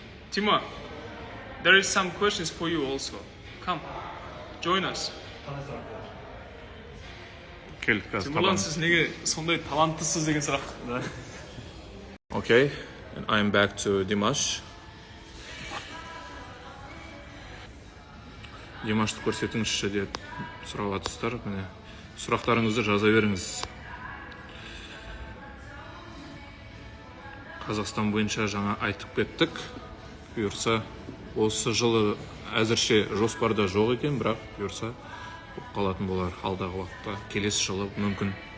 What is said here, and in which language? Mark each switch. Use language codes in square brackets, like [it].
[en] Tima, there is some questions for you also. Come, join us. [kk] Кел, қазір Timurlan, сіз неге сондай таланттысыз деген сұрақ. [en] Okay, and I'm back to Dimash. [kk] Димашты көрсетіңізші деп сұрап жатсыздар. Міне сұрақтарыңызды жаза беріңіз. Қазақстан бойынша жаңа айтып кеттік. Бұйырса, осы жылы әзірше жоспарда жоқ екен, бірақ бұйырса қалатын болар алдағы уақытта. Келесі жылы мүмкін.